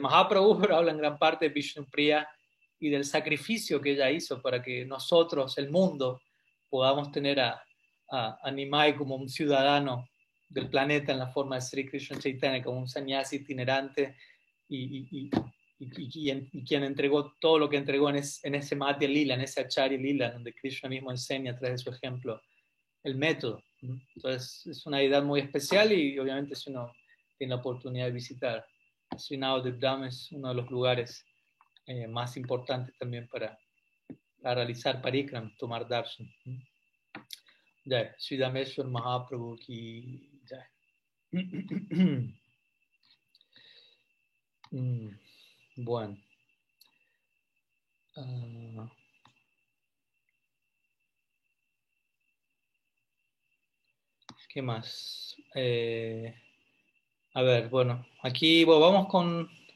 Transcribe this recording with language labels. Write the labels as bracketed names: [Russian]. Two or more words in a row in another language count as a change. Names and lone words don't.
[Spanish] Mahaprabhu, pero habla en gran parte de Vishnupriya y del sacrificio que ella hizo para que nosotros, el mundo, podamos tener a Nimai como un ciudadano del planeta en la forma de Sri Krishna Chaitanya, como un sannyasi itinerante y, y quien entregó todo lo que entregó en ese [Sanskrit] Madhya Lila, [Spanish] en ese [Sanskrit] Acharya Lila, [Spanish] donde Krishna mismo enseña a través de su ejemplo el método. Entonces es una deidad muy especial y obviamente si uno tiene la oportunidad de visitar Sri Navadvip Dham es uno de los lugares más importantes también para realizar parikram, tomar darshan. [Hindi] Jai, Sri Dameshwar Mahaprabhu ki jai. [Spanish] Bueno. ¿Qué más? A ver, bueno, aquí bueno, vamos con...